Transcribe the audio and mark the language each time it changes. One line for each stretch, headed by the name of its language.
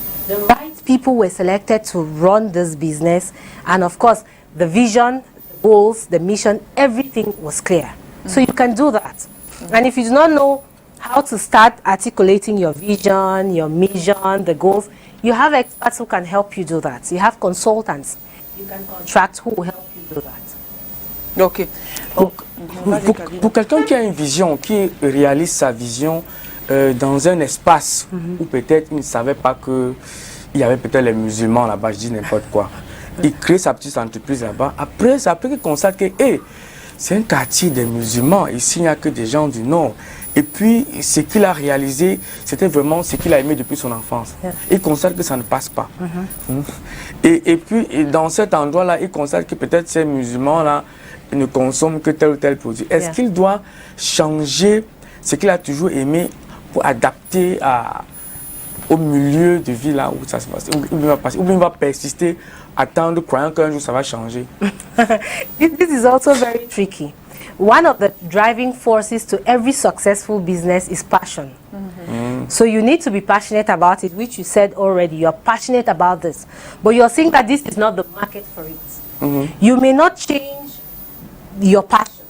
English: the right people were selected to run this business, and of course, the vision, the goals, the mission, everything was clear. So you can do that. And if you do not know how to start articulating your vision, your mission, the goals, you have experts who can help you do that. You have consultants. You can contract who will help you do that.
French: Ok. Donc, pour quelqu'un qui a une vision, qui réalise sa vision dans un espace où peut-être il ne savait pas qu'il y avait peut-être les musulmans là-bas, je dis n'importe quoi. Il crée sa petite entreprise là-bas. Après qu'il constate que c'est un quartier des musulmans. Ici, il n'y a que des gens du Nord. Et puis, ce qu'il a réalisé, c'était vraiment ce qu'il a aimé depuis son enfance. Il constate que ça ne passe pas. Et puis, dans cet endroit-là, il constate que peut-être ces musulmans-là ne consomment que tel ou tel produit. Est-ce qu'il doit changer ce qu'il a toujours aimé pour adapter au milieu de vie là où ça se passe? Ou bien il va persister, attendre, croyant qu'un jour ça va changer?
English: This is also very tricky. One of the driving forces to every successful business is passion. So you need to be passionate about it, which you said already. You're passionate about this. But you're saying that this is not the market for it. You may not change your passion.